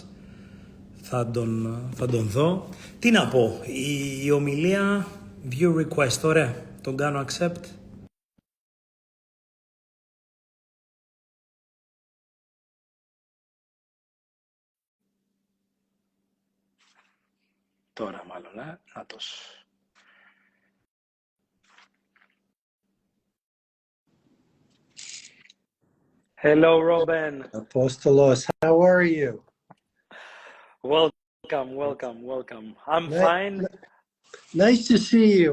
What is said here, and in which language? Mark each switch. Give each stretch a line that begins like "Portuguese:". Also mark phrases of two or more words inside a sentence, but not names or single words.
Greek: Θα τον δω. Τι να πω, η ομιλία
English: view request,
Greek: ωραία, τον κάνω accept. Τώρα μάλλον, νάτος.
English: Hello Robin. Apostolos, how are you? Welcome. I'm fine. Nice to see you.